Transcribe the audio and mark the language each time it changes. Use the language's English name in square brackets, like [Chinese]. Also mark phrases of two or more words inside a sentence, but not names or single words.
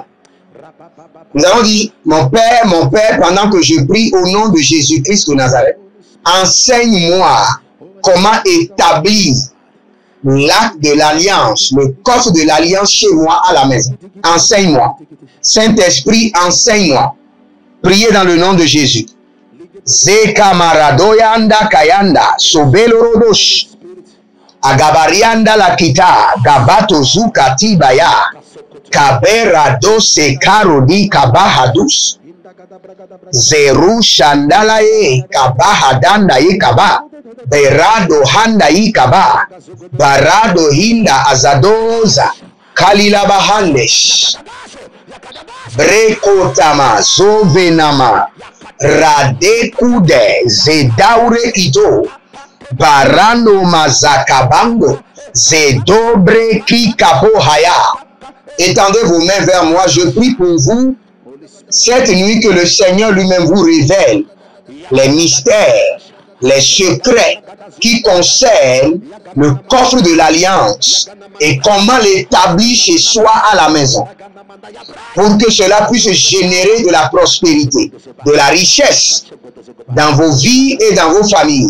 [French] Nous allons dire, mon Père, pendant que je prie au nom de Jésus-Christ de Nazareth, enseigne-moi comment établir l'acte de l'alliance, le coffre de l'alliance chez moi à la maison. Enseigne-moi. Saint-Esprit, enseigne-moi. Priez dans le nom de Jésus. Zeka maradoyanda kayanda sobelorodosh. Agabarianda la kita gabato zukati baya. Kaberado se karodi kabahadus. Zeru shandalaye kabahadanda ye kaba. Berado handa ye kaba. Barado hinda azadoza. Kalila bahandesh. Brekotama zovenama. Radekude zedaure ito. Barano mazakabango. Zedobre ki kabohaya. Étendez vos mains vers moi, je prie pour vous cette nuit que le Seigneur lui-même vous révèle les mystères, les secrets qui concernent le coffre de l'alliance et comment l'établir chez soi à la maison pour que cela puisse générer de la prospérité, de la richesse dans vos vies et dans vos familles.